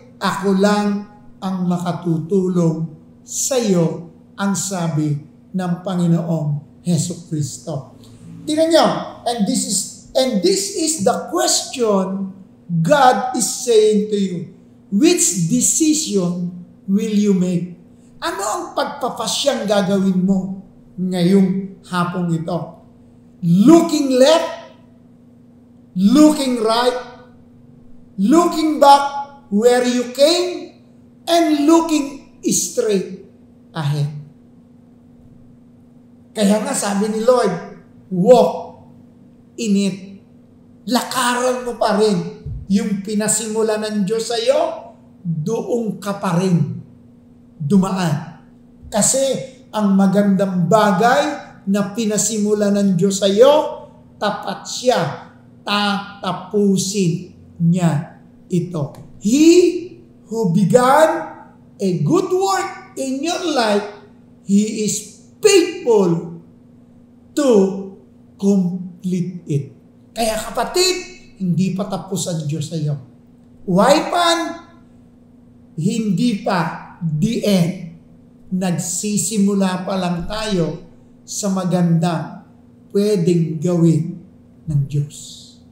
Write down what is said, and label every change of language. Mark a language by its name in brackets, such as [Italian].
[Filipino] Ako lang ang makatutulong sa iyo, ang sabi ng Panginoong Hesukristo. Tingnan niyo, [English] and this is the question God is saying to you. Which decision will you make? [Filipino] Ano ang pagpapasyang gagawin mo ngayong hapong ito? [English] Looking left, looking right, looking back where you came, and looking straight ahead. [Filipino] Kaya nga sabi ni Lord, [English] walk in it. [Filipino] Lakaran mo pa rin yung pinasimula ng Diyos sa iyo, doon ka pa rin dumaan. Kasi ang magandang bagay na pinasimula ng Diyos sa iyo, tapat siya, tatapusin niya ito. [English] He who began a good work in your life, He is faithful to complete it. [Filipino] Kaya kapatid, hindi pa tapos ang Diyos sa iyo. Why pan? Hindi pa the end. Nagsisimula pa lang tayo sa magandang pwedeng gawin ng Diyos.